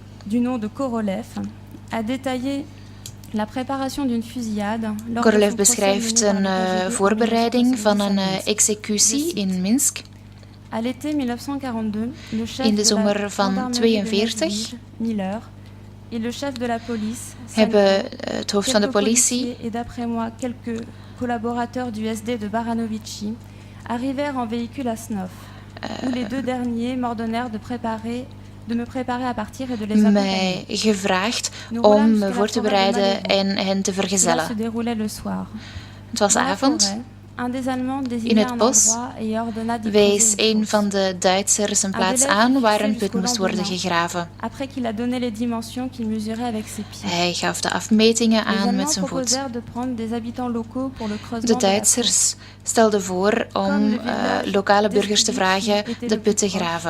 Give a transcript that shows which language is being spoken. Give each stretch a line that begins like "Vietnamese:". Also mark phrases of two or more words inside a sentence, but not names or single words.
Dutch: Korolev beschrijft een voorbereiding van een executie in Minsk. In de zomer van 1942
French: et le chef de la police,
Dutch: hebben het hoofd van de politie
French: et d'après moi quelques collaborateurs du SD de Baranovici arrivèrent en véhicule à Snov, où les deux derniers m'ordonnèrent de me préparer à partir et de les accompagner.
Dutch: Mij gevraagd om me voor te bereiden en hen te vergezellen.
French: Se déroulait le soir.
Dutch: Het was avond. In het bos wees een van de Duitsers een plaats aan waar een put moest worden gegraven. Hij gaf de afmetingen aan met zijn voet. De Duitsers stelden voor om lokale burgers te vragen de put te graven.